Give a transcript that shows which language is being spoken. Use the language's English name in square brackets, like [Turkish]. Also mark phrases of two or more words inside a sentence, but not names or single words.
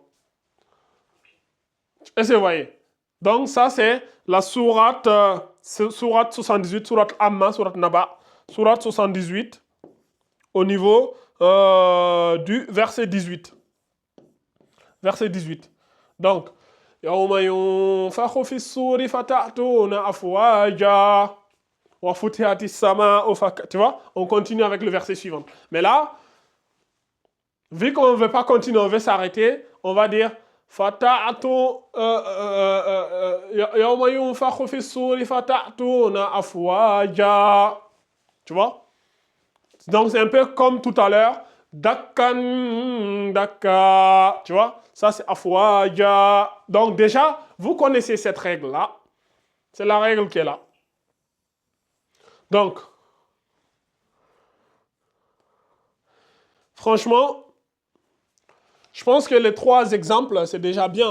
[French] Est-ce que vous voyez? Donc ça c'est la sourate 78, sourate Amma, sourate Naba, sourate 78 au niveau du verset 18. Verset 18. Donc, [Arabic] يوم ينفخ في الصور فتأتون أفواجا وفتحت السماء [French] tu vois, on continue avec le verset suivant. Mais là, vu qu'on ne veut pas continuer, on veut s'arrêter, on va dire [Arabic] فتأتو يوم ينفخ في الصور فتأتون أفواجا. [French] Tu vois? Donc c'est un peu comme tout à l'heure. [Arabic] دكا دكا. [French] Tu vois? Ça c'est afwaja. Donc déjà, vous connaissez cette règle-là. C'est la règle qui est là. Donc, franchement, je pense que les 3 exemples, c'est déjà bien.